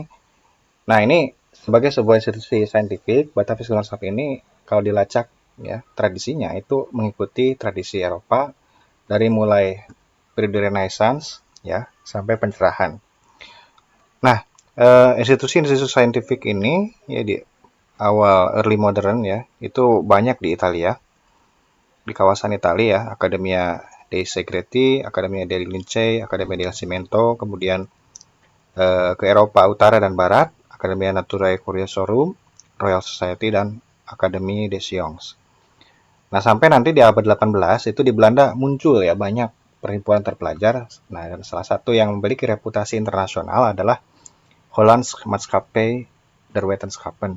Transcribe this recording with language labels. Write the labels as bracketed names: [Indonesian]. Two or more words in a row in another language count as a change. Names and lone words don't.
[Indonesian] Nah, ini sebagai sebuah institusi saintifik, Batavia's Genootschap ini kalau dilacak ya, tradisinya itu mengikuti tradisi Eropa dari mulai periode Renaissance ya sampai pencerahan. Nah, institusi-institusi saintifik ini ya di awal [English] early modern [Indonesian] ya, itu banyak di Italia, di kawasan Italia ya, Accademia dei Segreti, Accademia dei Lincei, Accademia del Cimento, kemudian ke Eropa Utara dan Barat, Accademia Naturae Curiosorum, Royal Society, dan Academie des Sciences. Nah, sampai nanti di abad 18 itu di Belanda muncul ya banyak perhimpunan terpelajar. Nah, dan salah satu yang memiliki reputasi internasional adalah Hollands Maatschappij der Wetenschappen.